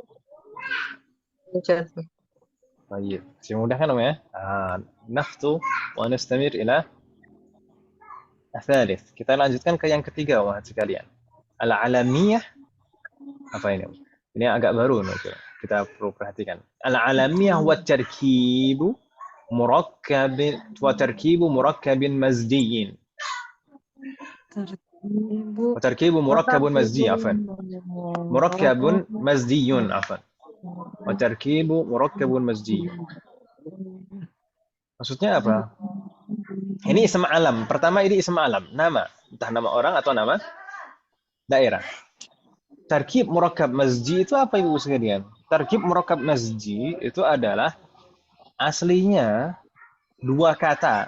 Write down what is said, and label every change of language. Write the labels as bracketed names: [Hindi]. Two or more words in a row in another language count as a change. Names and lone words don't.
[Indonesian] Baik. Masih mudah kan ya? [Arabic] نفتح ونستمر إلى الثالث. [Indonesian] Kita lanjutkan ke yang ketiga, wahai sekalian. Al-alamiyah apa ini? Ini agak baru nih, kita perlu perhatikan. [Arabic] العلمية وتركيب مركب مزجي. وتركيب مركب مزجي عفوا مركب مزجي عفوا وتركيب مركب مزجي. [Indonesian] Maksudnya apa? Ini [Arabic] اسم علم. [Indonesian] Pertama ini [Arabic] اسم علم, [Indonesian] nama. Entah nama orang atau nama daerah. [Arabic] تركيب مركب مزجي [Indonesian] itu apa Ibu sekalian? [Arabic] تركيب مركب مزجي [Indonesian] itu adalah aslinya dua kata.